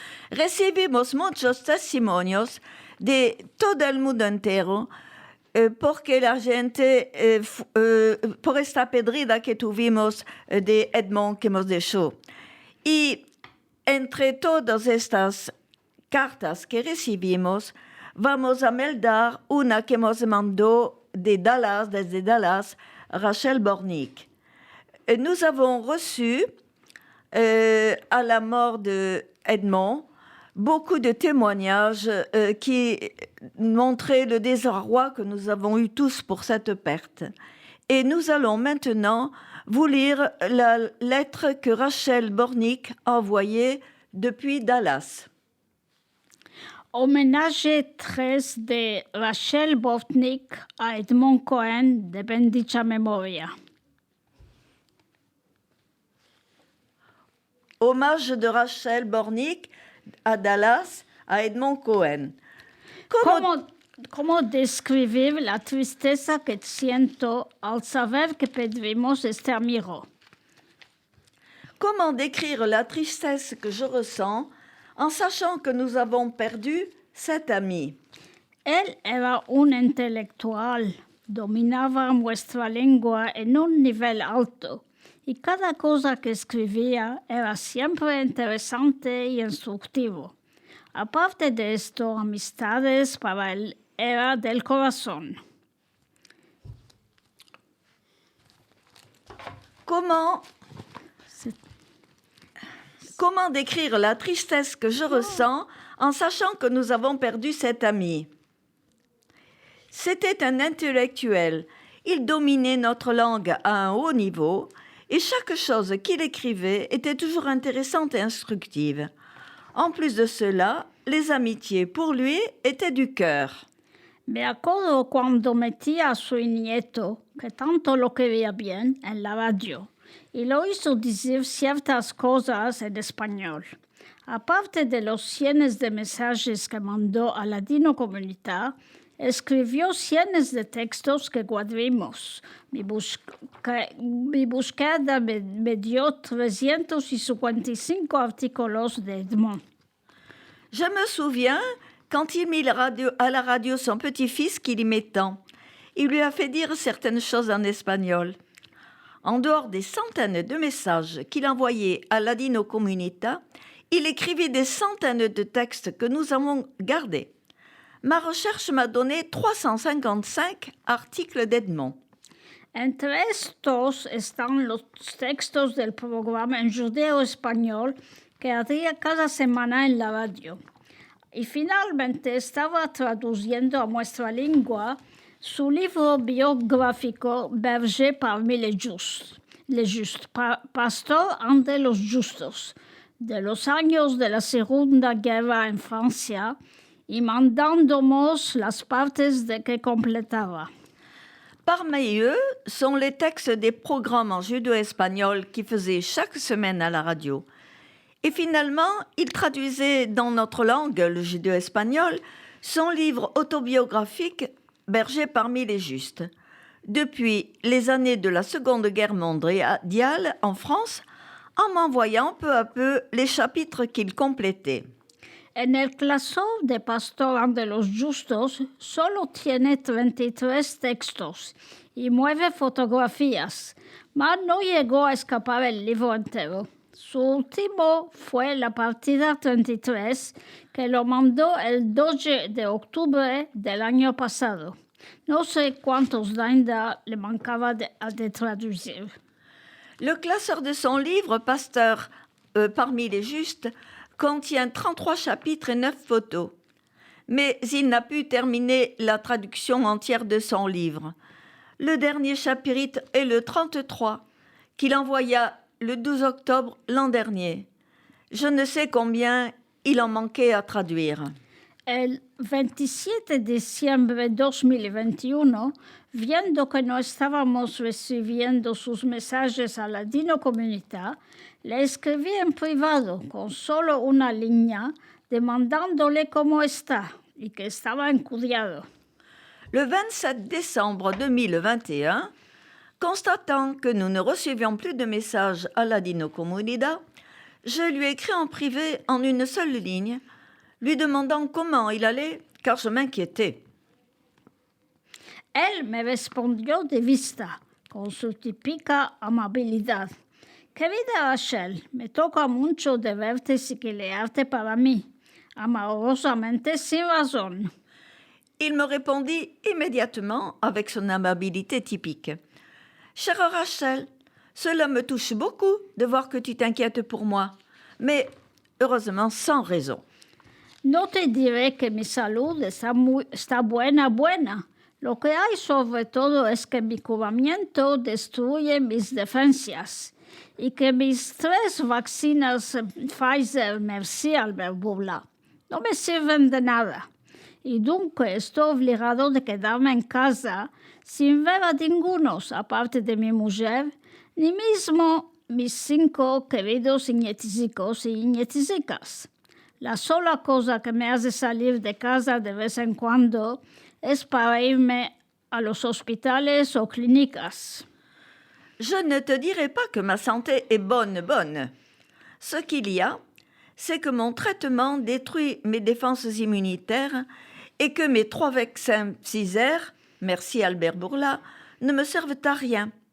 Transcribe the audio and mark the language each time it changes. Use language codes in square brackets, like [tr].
[lad] Recibimos muchos testimonios de todo el mundo entero porque la gente, por esta pedrida que tuvimos de Edmond que nos dejó. Y entre todas estas cartas que recibimos, vamos a meldar una que nos mandó desde Dallas, Rachel Bornick. [fr] Nous avons reçu, à la mort de Edmond, beaucoup de témoignages qui montraient le désarroi que nous avons eu tous pour cette perte. Et nous allons maintenant vous lire la lettre que Rachel Bornick a envoyée depuis Dallas. [lad] Hommage 13 de Rachel Bornick a Edmond Cohen de Bendicha Memoria. [fr] Hommage de Rachel Bornick à Dallas, à Edmond Cohen. [lad] ¿Cómo describir la tristeza que siento al saber que perdimos este amigo? [fr] Comment décrire la tristesse que je ressens en sachant que nous avons perdu cet ami? [lad] Él era un intelectual, dominaba nuestra lengua en un nivel alto y cada cosa que escribía era siempre interesante y instructivo. Aparte de esto, amistades para él era del corazón. [fr] Comment décrire la tristesse que je ressens en sachant que nous avons perdu cet ami? C'était un intellectuel. Il dominait notre langue à un haut niveau et chaque chose qu'il écrivait était toujours intéressante et instructive. En plus de cela, les amitiés pour lui étaient du cœur. [lad] Me acuerdo cuando metía a su nieto, que tanto lo quería bien, en la radio, y lo hizo decir ciertas cosas en español. Aparte de los cientos de mensajes que mandó a Ladino Comunidad, escribió cientos de textos que guardamos. Mi búsqueda me dio 355 artículos de Edmond. [fr] Je me souviens quand il mit à la radio son petit-fils qu'il aimait tant. Il lui a fait dire certaines choses en espagnol. En dehors des centaines de messages qu'il envoyait à Ladino Comunita, il écrivit des centaines de textes que nous avons gardés. Ma recherche m'a donné 355 articles d'Edmond. [lad] Entre estos están los textos del programa en judeo-español que hacía cada semana en la radio. Y finalmente estaba traduciendo a nuestra lengua su libro biográfico Berger parmi les justes, pastor entre los justos, de los años de la Segunda Guerra en Francia, y mandándonos las partes de que completaba. [fr] Parmi eux sont les textes des programmes en judéo-espagnol qu'il faisait chaque semaine à la radio. Et finalement, il traduisait dans notre langue, le judéo-espagnol, son livre autobiographique Berger parmi les justes. Depuis les années de la Seconde Guerre mondiale en France, en m'envoyant peu à peu les chapitres qu'il complétait. [lad] En el claso de Pastor de los Justos solo tiene 33 textos y 9 fotografías, mas no llegó a escapar el libro entero. Su último fue la partida 33, que lo mandó el 12 de octubre del año pasado. No sé cuántos dainda le mancaba de traducir. [fr] Le classeur de son livre, Pasteur parmi les justes, contient 33 chapitres et 9 photos. Mais il n'a pu terminer la traduction entière de son livre. Le dernier chapitre est le 33, qu'il envoya le 12 octobre l'an dernier. Je ne sais combien il en manquait à traduire. [lad] El 27 de diciembre de 2021, viendo que no estábamos recibiendo sus mensajes a la Dino Comunidad, le escribí en privado con solo una línea demandándole cómo está y que estaba encuriado. [fr] Le 27 décembre 2021, constatant que nous ne recevions plus de messages à la Dino Comunidad, je lui ai écrit en privé en une seule ligne, lui demandant comment il allait, car je m'inquiétais. [lad] Él me respondió de vista, con su típica amabilidad. Querida Rachel, me toca mucho de verte siquilearte para mí, amorosamente sin razón. [fr] Il me répondit immédiatement avec son amabilité typique. « Chère Rachel, cela me touche beaucoup de voir que tu t'inquiètes pour moi, mais heureusement sans raison. [lad] No te diré que mi salud está buena. Lo que hay sobre todo es que mi curamiento destruye mis defensas y que mis 3 vacinas Pfizer, merci Albert Bourla, no me sirven de nada. Y dunque estoy obligado de quedarme en casa sin ver a ningunos, aparte de mi mujer, ni mismo mis 5 queridos nieticicos y nieticicas. La sola cosa que me hace salir de casa de vez en cuando es para irme a los hospitales o clínicas. [fr] Je ne te dirai pas que ma santé est bonne. Ce qu'il y a, c'est que mon traitement détruit mes défenses immunitaires et que mes 3 vaccins Pfizer, merci Albert Bourla, ne me servent à rien.